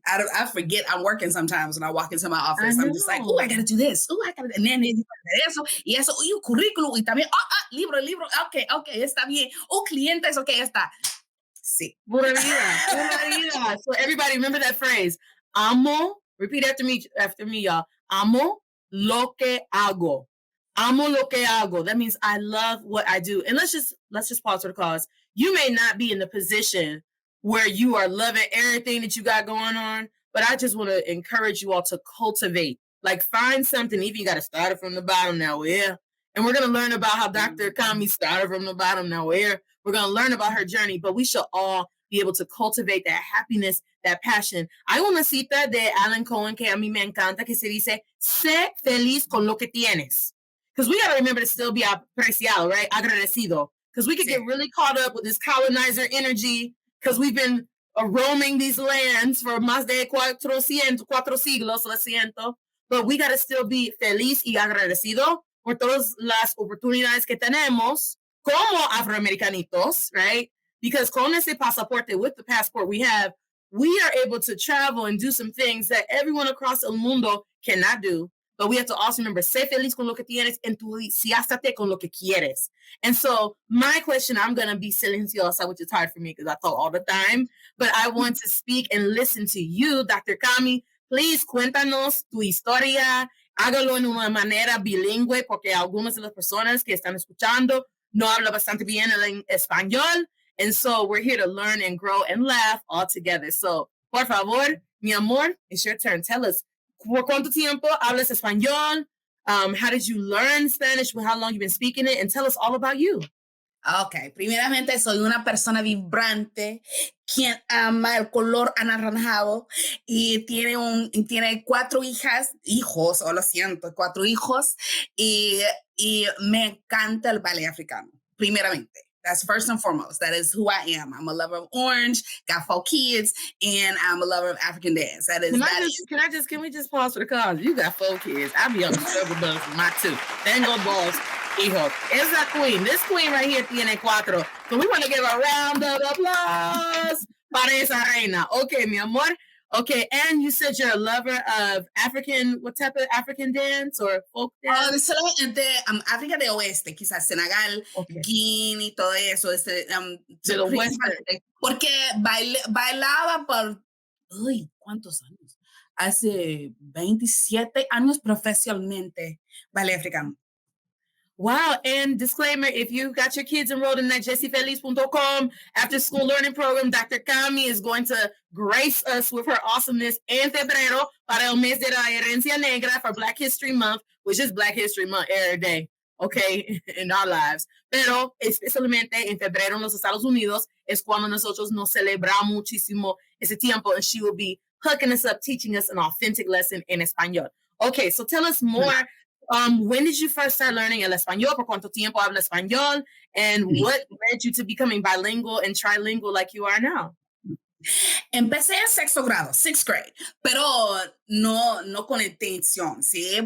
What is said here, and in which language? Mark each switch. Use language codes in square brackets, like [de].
[en] I forget I'm working sometimes when I walk into my office. I'm just like, oh, I got to do this. Oh, I got to, and then [es] eso, y eso, y currículum, y también, libro, okay, está bien. Oh, clientes, okay, está. Sí. Pura vida. [en] So everybody remember that phrase. Amo, repeat after me, y'all. [es] Amo lo que hago. Amo lo que hago. [en] That means I love what I do. And let's just pause for the cause. You may not be in the position where you are loving everything that you got going on, but I just want to encourage you all to cultivate Like, find something. Even you got to start it from the bottom now. Yeah. And we're going to learn about how Dr. Kami started from the bottom now. We're going to learn about her journey, but we should all be able to cultivate that happiness, that passion. [es] Hay una cita de Alan Cohen que a mí me encanta que se dice, sé feliz con lo que tienes. [en] Because we got to remember to still be apreciado, right? Agradecido. Because we could get really caught up with this colonizer energy because we've been roaming these lands for [es] más de 4 siglos, lo siento. [en] But we got to still be [es] feliz y agradecido por todas las oportunidades que tenemos como afroamericanitos, right? [en] Because [es] con ese pasaporte, [en] with the passport we have, we are able to travel and do some things that everyone across el mundo cannot do. But we have to also remember, [es] sé feliz con lo que tienes, entusiástate con lo que quieres. [en] And so my question, I'm going to be silenciosa, which is hard for me because I talk all the time, but I want to speak and listen to you, Dr. [es] Kami. Please, cuéntanos tu historia. Hágalo en una manera bilingüe, porque algunas de las personas que están escuchando no hablan bastante bien el español. [en] And so we're here to learn and grow and laugh all together. So, [es] por favor, mi amor, [en] it's your turn. Tell us, [es] ¿por cuánto tiempo hablas español? [en] How did you learn Spanish? How long you've been speaking it? And tell us all about you. [es] Ok, primeramente soy una persona vibrante quien ama el color anaranjado y tiene 4 hijos, lo siento, 4 hijos y me encanta el ballet africano, primeramente. [en] That's first and foremost. That is who I am. I'm a lover of orange, got 4 kids, and I'm a lover of African dance. Can we just pause for the cause? You got 4 kids. I be on the struggle bus with my 2. [es] Tengo dos hijos. Esa queen, [en] this queen right here [es] tiene 4. [en] So we want to give a round of applause [es] para esa reina. Okay, mi amor. [en] Okay, and you said you're a lover of African, what type of African dance or folk dance? [es] Solamente África de Oeste, quizás Senegal, Guinea y todo eso. De lo western. Porque bailaba por, ¿cuántos años? Hace 27 años profesionalmente ballet africano. [en] Wow. And disclaimer, if you got your kids enrolled in that jessiefeliz.com after school learning program, Dr. Kami is going to grace us with her awesomeness [es] en febrero para el mes de la herencia negra [en] for Black History Month, which is Black History Month every day, okay, in our lives. [es] Pero especialmente en febrero en los Estados Unidos es cuando nosotros nos celebramos muchísimo ese tiempo, [en] and she will be hooking us up, teaching us an authentic lesson in Español. Okay, so tell us more. When did you first start learning el español? [es] ¿Por cuánto tiempo habla español? [en] And what led you to becoming bilingual and trilingual like you are now? [es] Empecé en 6th grado, [en] 6th grade, [es] pero no con intención, ¿sí?